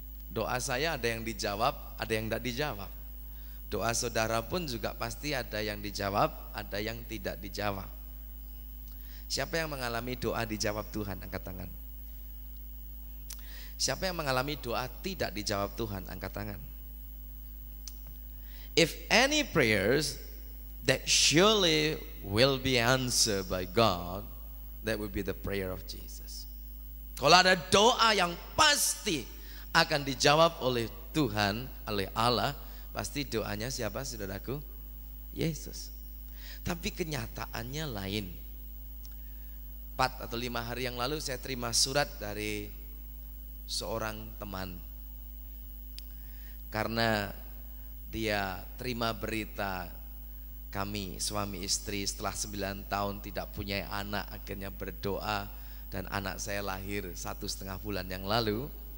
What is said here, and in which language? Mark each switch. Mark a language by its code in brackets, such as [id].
[id] Doa saya ada yang dijawab, ada yang tidak dijawab. Doa saudara pun juga pasti ada yang dijawab, ada yang tidak dijawab. Siapa yang mengalami doa dijawab Tuhan? Angkat tangan. Siapa yang mengalami doa tidak dijawab Tuhan? Angkat tangan. [en] If any prayers that surely will be answered by God, that will be the prayer of Jesus. [id] Kalau ada doa yang pasti akan dijawab oleh Tuhan, oleh Allah, pasti doanya siapa, saudaraku? Yesus. Tapi kenyataannya lain. 4 atau 5 hari yang lalu saya terima surat dari seorang teman, karena dia terima berita kami suami istri setelah 9 tahun tidak punya anak, akhirnya berdoa dan anak saya lahir 1,5 bulan yang lalu.